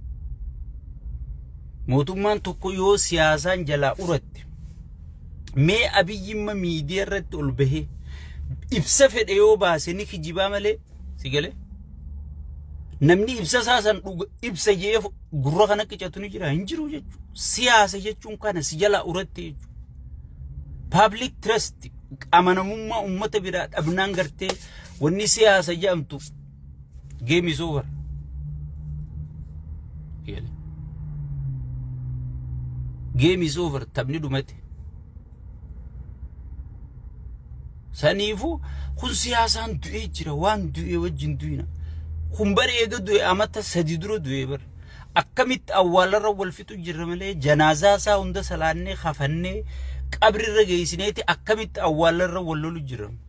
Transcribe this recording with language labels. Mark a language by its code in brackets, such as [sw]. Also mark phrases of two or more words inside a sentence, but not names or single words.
[om] mootummaan tokko yoo siyaasaan jalaa uratte mee abiyyimma miidiyaa irratti ol bahee ibsa fedhe yoo baase ni kijibaa malee sigale namni ibsa saasan ibsa jee gurra kana qicatu ni jira hin jiru jechuudha siyaasa jechuun kana si jalaa uratte jechuudha [en] public trust [om] amanamummaa ummata biraa dhabnaan gartee wanni siyaasa jedhamtu [en] game is over game is over [om] taphni dhumate saniifu kun siyaasaan du'ee jira waan du'ee wajjin du'ina kun bareega du'e amata sadi dura du'e bar akkamitti awwaalarra wal fixu jirra malee janaazaa isaa hunda salaannee khafannee qabrirra geessineeti akkamitti awwaalarra wal lolu jirra